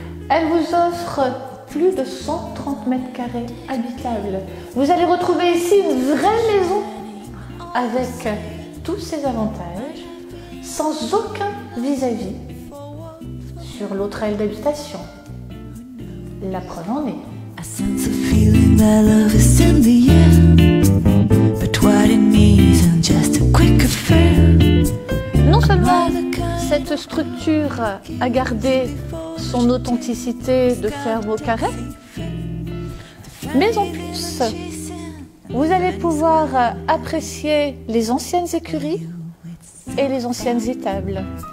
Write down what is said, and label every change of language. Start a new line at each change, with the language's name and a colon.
French: Elle vous offre plus de 130 mètres carrés habitables. Vous allez retrouver ici une vraie maison avec tous ses avantages, sans aucun vis-à-vis sur l'autre aile d'habitation. La preuve en est.
English: A sense of feeling that love is in the air, but what it means isn't just a quick affair.
French: Non seulement cette structure a gardé son authenticité de ferme au carré, mais en plus, vous allez pouvoir apprécier les anciennes écuries et les anciennes étables.